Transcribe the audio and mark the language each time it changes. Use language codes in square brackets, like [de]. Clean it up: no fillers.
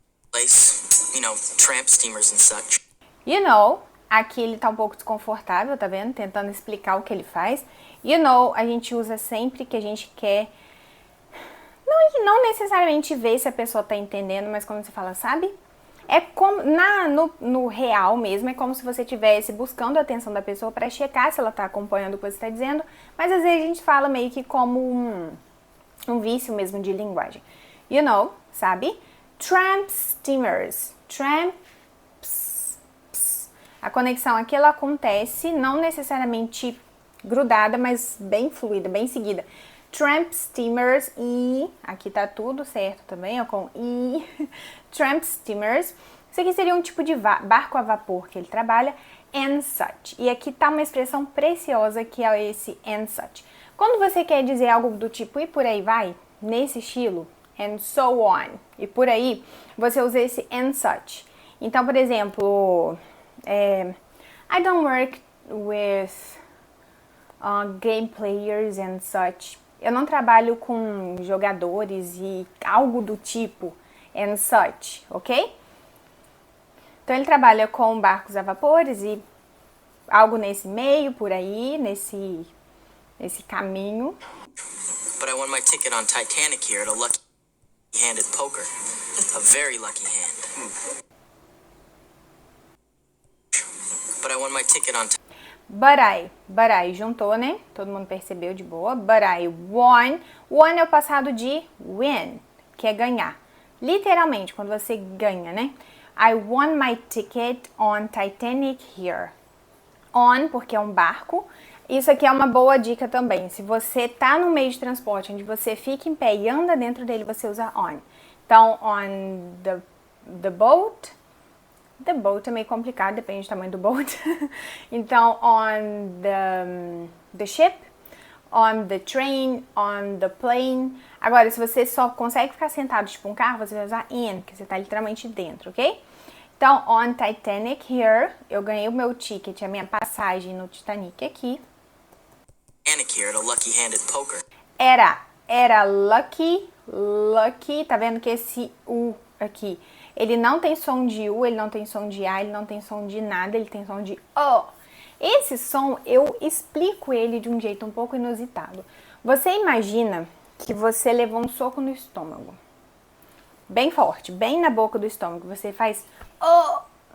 [en] Place, tramp steamers and such. [pt] Aqui ele tá um pouco desconfortável, tá vendo? Tentando explicar o que ele faz. A gente usa sempre que a gente quer, não necessariamente ver se a pessoa tá entendendo, mas como você fala, sabe? É como, no real mesmo, é como se você estivesse buscando a atenção da pessoa para checar se ela tá acompanhando o que você está dizendo, mas às vezes a gente fala meio que como um vício mesmo de linguagem. Sabe? [en] Tramp steamers. Tramps. [pt] A conexão aqui, ela acontece não necessariamente grudada, mas bem fluida, bem seguida. Tramp steamers e... Aqui tá tudo certo também, ó, com i. Tramp steamers. Isso aqui seria um tipo de barco a vapor que ele trabalha. [en] And such. [pt] E aqui tá uma expressão preciosa que é esse and such. Quando você quer dizer algo do tipo e por aí vai, nesse estilo, [en] and so on, [pt] e por aí, você usa esse and such. Então, por exemplo, [en] I don't work with game players and such. [pt] Eu não trabalho com jogadores e algo do tipo [en] and such, [pt] ok? Então ele trabalha com barcos a vapores e algo nesse meio, por aí, nesse caminho. [en] But I won my ticket on Titanic here at a lucky-handed poker. A very lucky hand. But I won my ticket on But I, [pt] juntou, né? Todo mundo percebeu de boa. [en] But I won. [pt] Won é o passado de win, que é ganhar. Literalmente, quando você ganha, né? [en] I won my ticket on Titanic here. [pt] On, porque é um barco. Isso aqui é uma boa dica também. Se você tá no meio de transporte onde você fica em pé e anda dentro dele, você usa on. Então, [en] on the boat. [pt] The boat é meio complicado, depende do tamanho do boat. [en] Então, on the ship, on the train, on the plane. [pt] Agora, se você só consegue ficar sentado tipo um carro, você vai usar in, que você tá literalmente dentro, ok? Então, [en] on Titanic here, [pt] eu ganhei o meu ticket, a minha passagem no Titanic aqui. [en] Titanic here at a lucky-handed poker. [pt] Era lucky, tá vendo que esse U aqui, ele não tem som de U, ele não tem som de A, ele não tem som de nada, ele tem som de O. Esse som, eu explico ele de um jeito um pouco inusitado. Você imagina que você levou um soco no estômago, bem forte, bem na boca do estômago, você faz O.